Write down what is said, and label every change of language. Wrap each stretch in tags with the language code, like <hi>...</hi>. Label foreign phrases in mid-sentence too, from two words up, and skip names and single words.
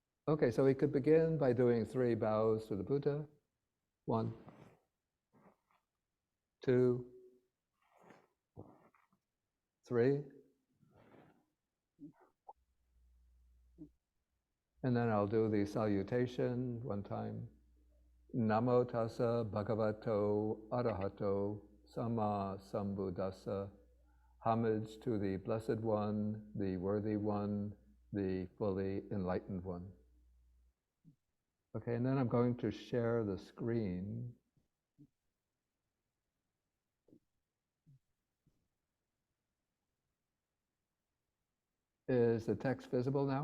<en>Okay, so we could begin by doing 3 bows to the Buddha. 1, 2, 3. And then I'll do the salutation one time.</en> <pi>Namo tassa bhagavato arahato sama sambuddhassa.</pi> <en>Homage to the Blessed One, the Worthy One, the fully enlightened one. Okay, and then I'm going to share the screen. Is the text visible now?</en>